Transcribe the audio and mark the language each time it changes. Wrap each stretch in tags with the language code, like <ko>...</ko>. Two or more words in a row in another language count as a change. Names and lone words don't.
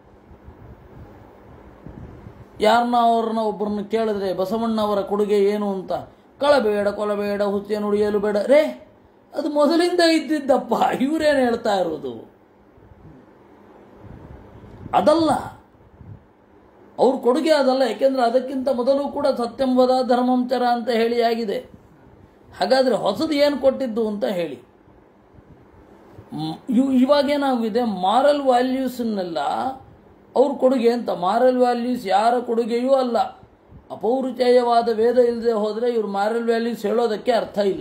<kn>ಅವ್ರನ್ನ ಒಬ್ಬರನ್ನ ಕೇಳಿದ್ರೆ ಬಸವಣ್ಣವರ ಕೊಡುಗೆ ಏನು ಅಂತ, ಕಳಬೇಡ, ಕೊಲಬೇಡ, ಹುಚ್ಚೆ ನುಡಿಯಲು ಬೇಡ ರೇ, ಅದು ಮೊದಲಿಂದ ಇದ್ದಿದ್ದಪ್ಪ. ಇವರೇನು ಹೇಳ್ತಾ ಇರೋದು? ಅದಲ್ಲ, ಅವ್ರ ಕೊಡುಗೆ ಅದಲ್ಲ. ಯಾಕೆಂದ್ರೆ ಅದಕ್ಕಿಂತ ಮೊದಲು ಕೂಡ</kn> <sa>ಸತ್ಯಂ ವದ ಧರ್ಮಂ ಚರ</sa> <kn>ಅಂತ ಹೇಳಿ ಆಗಿದೆ. ಹಾಗಾದರೆ ಹೊಸದು ಏನು ಕೊಟ್ಟಿದ್ದು ಅಂತ ಹೇಳಿ. ಇವಾಗೇನಾಗಿದೆ,</kn> <en>moral valuesannella</en> <kn>ಅವ್ರ ಕೊಡುಗೆ ಅಂತ.</kn> <en>moral values</en> <kn>ಯಾರ ಕೊಡುಗೆಯೂ ಅಲ್ಲ. ಅಪೌರುಚೇಯವಾದ ವೇದ ಇಲ್ಲದೆ ಹೋದರೆ ಇವರು</kn> <en>moral values</en> <kn>ಹೇಳೋದಕ್ಕೆ ಅರ್ಥ ಇಲ್ಲ.</kn>